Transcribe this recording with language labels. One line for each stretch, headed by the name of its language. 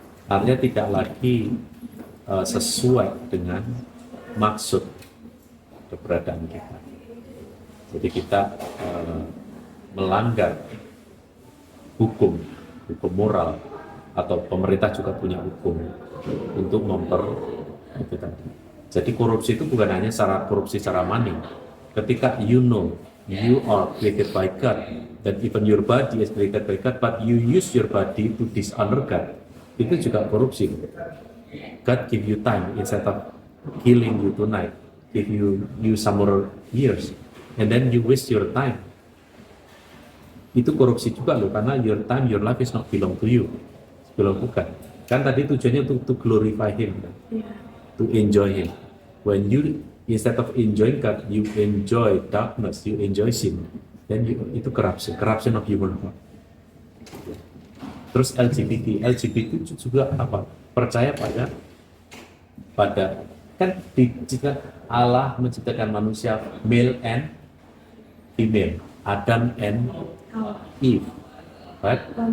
Indonesian: Artinya tidak lagi sesuai dengan maksud keberadaan kita. Jadi kita melanggar hukum moral, atau pemerintah juga punya hukum untuk itu tadi. Jadi korupsi itu bukan hanya korupsi secara money. Ketika
English: you know you are created by God, that even your body is created by God, but you use your body to dishonor God,
Indonesian: itu juga korupsi.
English: God give you time instead of killing you tonight, give you some more years, and then you waste your time.
Indonesian: Itu korupsi juga loh, karena
English: your time, your life is not belong to you, belong to God.
Indonesian: Kan tadi tujuannya untuk
English: to glorify Him, to enjoy Him. When you instead of enjoying God, you enjoy darkness, you enjoy sin, then itu corruption of human heart.
Indonesian: Terus LGBT itu juga apa? Percaya pada kan jika Allah menciptakan manusia
English: male and female,
Indonesian: Adam and Eve, right?